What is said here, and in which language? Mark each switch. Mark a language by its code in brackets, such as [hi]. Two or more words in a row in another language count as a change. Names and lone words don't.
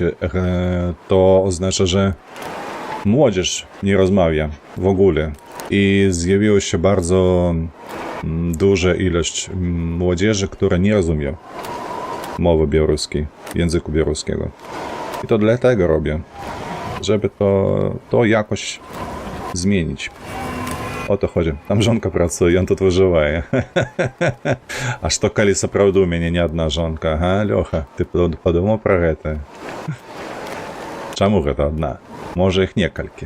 [pl] To oznacza, że młodzież nie rozmawia w ogóle i zjawiło się bardzo duża ilość młodzieży, która nie rozumie mowy białoruskiej, języku białoruskiego. I to dlatego robię, żeby to jakoś zmienić. O to chodzi. Tam żonka pracuje, on тут wyżywaje. [be] A что коли сапраўды у мяне не одна жонка, ага, Лёха, [ru] ты подумал про [be] гэта? Чаму гэта одна? Можа іх некалькі.